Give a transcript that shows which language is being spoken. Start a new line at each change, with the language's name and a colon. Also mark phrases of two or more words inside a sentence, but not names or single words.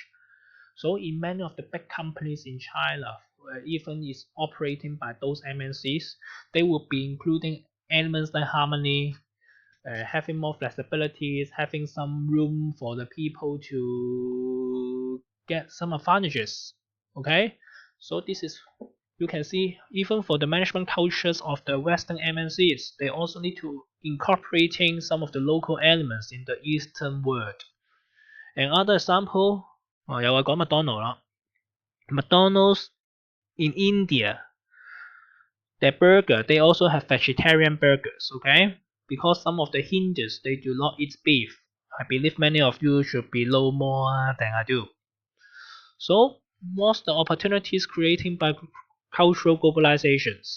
English: So in many of the big companies in China, even is operating by those MNCs, they will be including elements like harmony, having more flexibilities, having some room for the people to get some advantages. Okay, so this is, you can see, even for the management cultures of the Western MNCs, they also need to incorporating some of the local elements in the Eastern world. Another example，
Cantonese: 又係講麥當勞啦。
English: McDonald's in India, their burger, they also have vegetarian burgers, okay? Because some of the Hindus, they do not eat beef. I believe many of you should be know more than I do. So, what's the opportunities created by cultural globalizations?